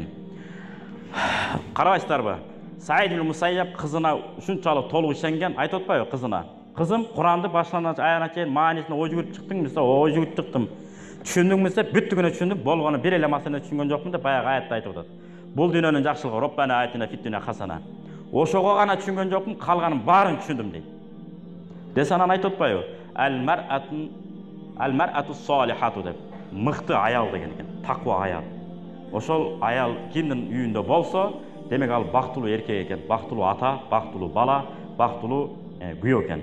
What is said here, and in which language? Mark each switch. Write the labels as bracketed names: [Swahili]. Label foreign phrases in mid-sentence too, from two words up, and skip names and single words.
[Kyrgyz] Карабайсыздарбы? Саид ибн Мусайяб кызына ушунчалык толук ишенген, айтып атпайбы кызына? Кызым, Куранды башынан аяна чейин маанисине ой жүгүрүп чыктың десе, ой жүгүрүп чыктым. Түшүндүңбү десе, бүттүгүнө түшүндүм, болгону бир эле маселени түшүнгөн жокмун деп баягы аятта айтып атат. Бул дүйнөнүн жакшылыгы, [Arabic] ربنا آتنا في الدنيا حسنة. [Kyrgyz] Ошого гана түшүнгөн жокмун, калганын баарын түшүндүм дейт. Десе анан айтып атпайбы? [Arabic] المرأة الصالحة деп. [Kyrgyz] Мыкты аял деген экен, таква аял. Ошол аял кимдин үйүндө болсо, демек ал бактылуу эркек экен, бактылуу ата, бактылуу бала, бактылуу күйөө экен.